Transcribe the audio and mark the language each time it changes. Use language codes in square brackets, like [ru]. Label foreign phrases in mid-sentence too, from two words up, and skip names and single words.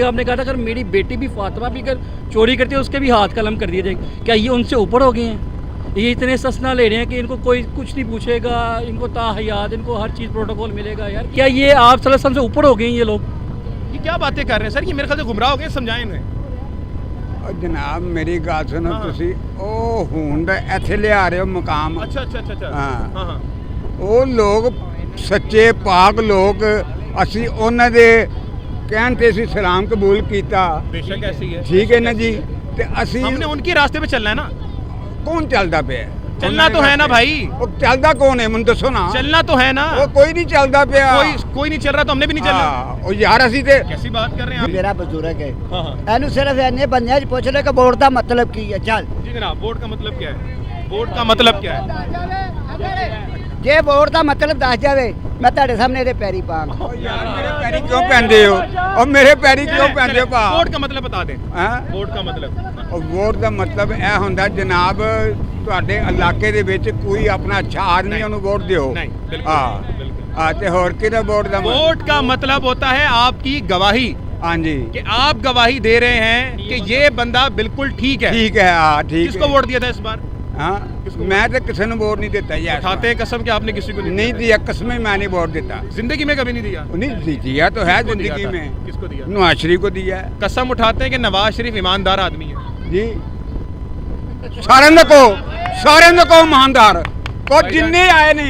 [ur] آپ نے کہا تھا اگر میری بیٹی بھی فاطمہ بھی اگر چوری کرتی ہے اس کے بھی ہاتھ قلم کر دیے جائے. کیا یہ ان سے اوپر ہو گئے ہیں؟ یہ اتنے استثنا لے رہے ہیں کہ ان کو کوئی کچھ نہیں پوچھے گا, ان کو تاحیات, ان کو ہر چیز پروٹوکول ملے گا. یار کیا یہ آپ صلی اللہ علیہ وسلم سے اوپر ہو گئے ہیں یہ لوگ؟ یہ کیا باتیں کر رہے ہیں سر؟ یہ میرے خیال سے گمراہ ہو گئے, سمجھائیں انہیں. [pa] جناب میری گل سنو, تسی او ہونڈ ایتھے لے آ رہے ہو مقام. [ur] اچھا اچھا اچھا. ہاں ہاں [pa] وہ لوگ سچے پاک لوگ, اسی انہاں دے کہن تے اسی سلام قبول کیتا. [ur] بے شک ایسی ہے. [pa] ٹھیک ہے نا جی, تے اسی [ur] ہم نے ان کے راستے پہ چلنا ہے نا. [pa] کون چلدا پیا؟ [ur] چلنا تو ہے نا بھائی. [pa] وہ چلدا کون ہے من دسو نا. [ur] چلنا تو ہے نا. [pa] وہ کوئی نہیں چلدا پیا. [ur] کوئی نہیں چل رہا تو ہم نے بھی نہیں چلنا. [pa] او یار اسی تے [ur] کیسی بات کر رہے ہیں آپ؟ میرا بزرگ ہے, ہاں ہاں [pa] اینو صرف اینے بندے پوچھ رہے کہ ووٹ دا مطلب کی ہے. چل [ur] جی جناب, ووٹ کا مطلب کیا ہے؟ ووٹ کا مطلب کیا ہے؟ [pa] جے ووٹ دا مطلب دس جاوے میں تہاڈے سامنے دے پیری پاں. او یار میرے پیری کیوں پہندے ہو؟ او میرے پیری کیوں پہندے ہو پا؟ [ur] ووٹ کا مطلب بتا دیں. ہاں ووٹ کا مطلب [pa] ووٹ دا مطلب اے ہوندا جناب تواڈے علاقے دے وچ کوئی اپنا اچھا آدمی اونوں ووٹ دیو. [ur] نہیں, بالکل ہاں بالکل. [pa] ہاں تے ہور کیدا ووٹ دا [ur] ووٹ کا مطلب ہوتا ہے آپ کی گواہی, ہاں جی کہ آپ گواہی دے رہے ہیں کہ یہ بندہ بالکل ٹھیک ہے. ٹھیک ہے. ہاں ٹھیک ہے. کس کو ووٹ دیا تھا اس بار؟ [pa] ہاں میں تے کسے نوں ووٹ نہیں دیتا یار. [ur] کھاتے ہیں قسم کہ آپ نے کسی کو نہیں دیا, قسمیں میں نہیں ووٹ دیتا. زندگی میں کبھی نہیں دیا. نہیں دیا تو ہے زندگی میں. کس کو دیا؟ نواز شریف کو دیا ہے. قسم اٹھاتے ہیں کہ نواز شریف ایماندار آدمی ہے. [pa] جی سارے کو ایماندار کو جننے آئے نہیں.